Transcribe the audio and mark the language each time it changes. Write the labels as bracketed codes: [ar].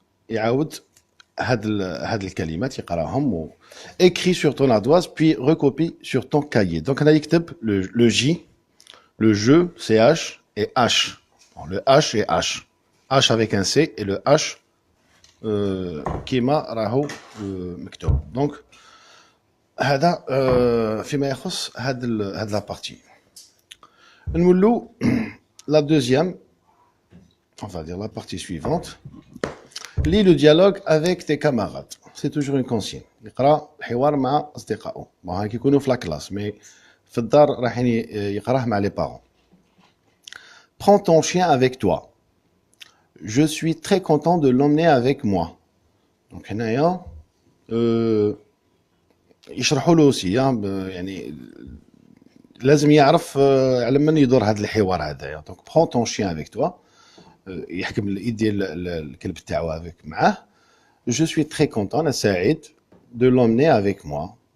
[fr] Et [ar] هاد الكلمات يقراهم [fr] écrit sur ton ardoise puis recopie sur ton cahier. Donc on a [ar] يكتب [fr] le J, le jeu, CH et H. Bon, le H et H. H avec un C et le H [ar] كيما راهو مكتوب. Donc هذا فيما يخص هاد [fr] la partie. [ar] نولو [fr] la deuxième, on va dire la partie suivante. Lis le dialogue avec tes camarades. C'est toujours une consigne. [ar] يقرأ الحوار مع أصدقائه. bon هاك يكونوا في [fr] la classe [ar] mais في الدار راح يقراه مع [fr] les parents. Prends ton chien avec toi. Je suis très content de l'emmener avec moi. [ar] Donc هنايا يشرحوا له [fr] aussi [ar] يعني لازم يعرف على من يدور هذا الحوار هذايا. [fr] Donc prends ton chien avec toi. [ar] يحكم يدي الكلب تاعو [fr] avec [ar] معاه. [fr] Je suis très content, [ar] أنا سعيد [fr] de l'emmener avec moi.